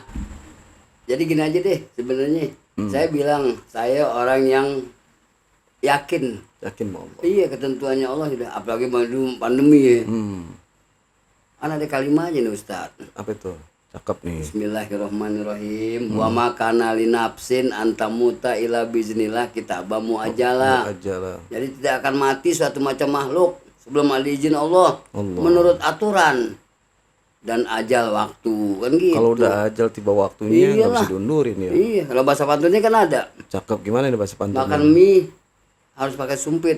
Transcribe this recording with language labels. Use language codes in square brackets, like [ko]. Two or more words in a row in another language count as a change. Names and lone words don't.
[id] Jadi gini aja deh sebenarnya. Saya bilang saya orang yang yakin sama Allah. iya ketentuannya Allah sudah, apalagi pandemi ya. Hmm. Kan ada kalimatnya nih Ustaz. Apa itu? Cakep nih. [ar] بسم الله الرحمن الرحيم. وما كان لنفس أن تموت إلا بإذن الله كتابا مؤجلا. [id] Ajalah. Jadi tidak akan mati suatu macam makhluk sebelum ada izin Allah. Allah. Menurut aturan dan ajal waktu kan gitu. Kalau udah ajal tiba waktunya nggak Iyalah. bisa diundurin ya. Iya, kalau bahasa pantunnya kan ada. Cakep, gimana nih bahasa pantunnya? Makan mie harus pakai sumpit.